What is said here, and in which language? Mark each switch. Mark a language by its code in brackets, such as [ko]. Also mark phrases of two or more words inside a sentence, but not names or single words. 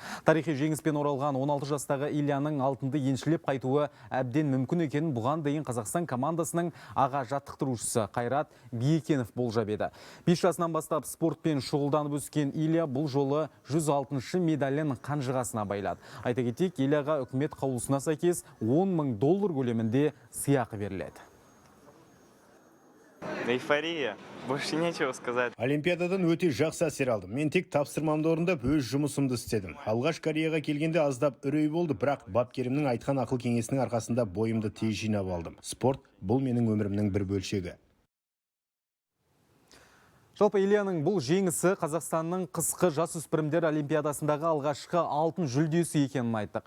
[kk] Тарихи жеңіспен оралған 16 жастағы Ильяның алтынды еншілеп қайтуы әбден мүмкін екенін бұған дейін Қазақстан командасының аға жаттықтырушысы Қайрат Биекенов болжап еді. 5 жасынан бастап спортпен шұғылданып өскен Илья бұл жолы 106-шы медалін қанжығасына байлады. Айта кетейік, Ильяға үкімет қаулысына сәйкес $10 000 көлемінде сыйақы беріледі. [ru] Эйфория. Больше нечего сказать. [kk] Олимпиададан өте жақсы әсер алдым. Мен тек тапсырмамды орындап өз жұмысымды істедім. Алғаш Кореяға келгенде аздап үрей болды, бірақ бапкерімнің айтқан ақыл кеңесінің арқасында бойымды тез жинап алдым. Спорт бұл менің өмірімнің бір бөлшегі. Жалпы Ильяның бұл жеңісі Қазақстанның қысқы жасөспірімдер олимпиадасындағы алғашқы алтын жүлдесі екенін айттық.